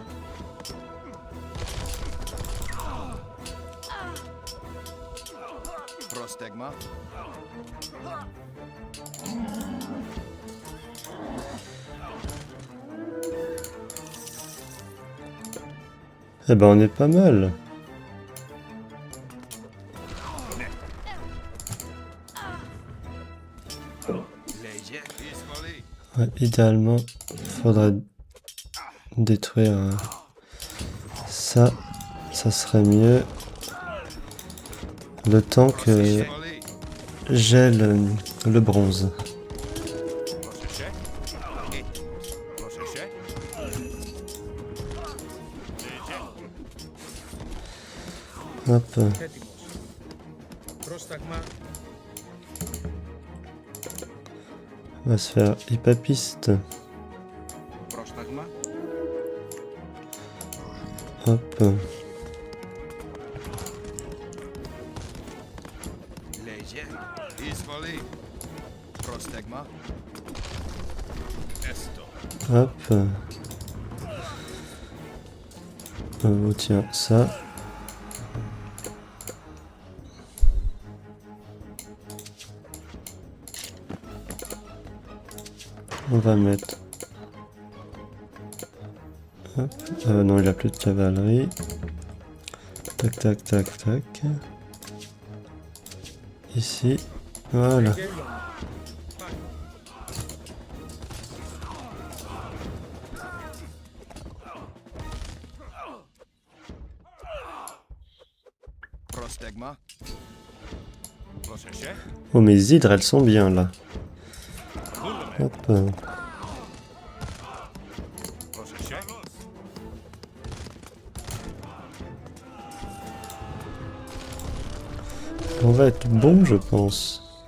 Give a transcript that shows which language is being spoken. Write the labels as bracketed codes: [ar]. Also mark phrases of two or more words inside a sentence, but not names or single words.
[el] Πρόσταγμα. [fr] Eh ben, on est pas mal. [el] Λέγε. Εισβολή. [fr] Ouais, idéalement, faudrait détruire ça. Ça serait mieux. Le temps que [el] Εισβολή. [fr] j'ai le bronze. [el] Πρόσεχε. Έτοιμος. Πρόσεχε. [fr] Hop. [el] Έτοιμος. Πρόσταγμα. [fr] On va se faire hypapiste. [el] Πρόσταγμα [fr] Hop. [el] Λέγε. Εισβολή. Πρόσταγμα. Έστω. [fr] Hop. Oh, tiens, ça. On va mettre... Hop. Non, il a plus de cavalerie. Tac, tac, tac, tac. Ici. Voilà. [el] Λέγε. Πάνι. Πρόσταγμα. Πρόσεχε. [fr] Oh, mes hydres, elles sont bien là. Hop. [el] Πρόσεχε. [fr] On va être bon, je pense.